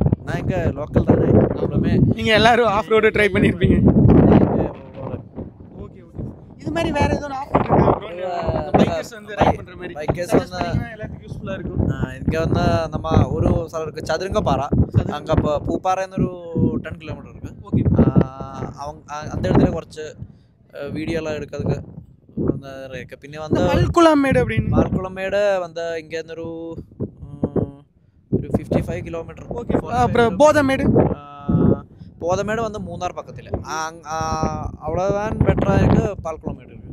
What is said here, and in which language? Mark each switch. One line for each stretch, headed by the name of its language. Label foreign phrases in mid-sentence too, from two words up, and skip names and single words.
Tamil: நான் இங்கே லோக்கல் தானே எல்லாமே. நீங்கள் எல்லோரும் ஆஃப் ரோடு ட்ரை பண்ணியிருப்பீங்க. ஓகே ஓகே. இது மாதிரி வேறு எதுவும் ஆஃப் ரோடு இருக்கா ப்ரோ? பைக்கர்ஸ் வந்து ரைட் பண்ணுற மாதிரி பைக்கர்ஸ் வந்து எல்லாத்துக்கும் யூஸ்ஃபுல்லாக இருக்கும். இங்கே வந்து நம்ம ஒரு സ്ഥലം இருக்குது சதுரங்கப்பாറ. அங்கே இப்போ
Malayalam: പൂപ്പാറ എന്നൊരു 10 കിലോമീറ്റർ
Tamil: இருக்குது. ஓகே. அந்த இடத்துல കുറച്ച് வீடியோ எல்லாம் எடுக்கிறதுக்கு இருக்கு. പിന്നെ வந்து பால்குளமேடு அப்படின்னு பால்குளமேடு வந்து இங்கேருந்து ஒரு 55 കിലോമീറ്റർ. ஓகே. அப்புறம் போதமேடு வந்து மூന്നാர் பக்கத்தில். அவ்வளோதான் பெட்டராக இருக்குது. பால்குளமேடு இருக்குது.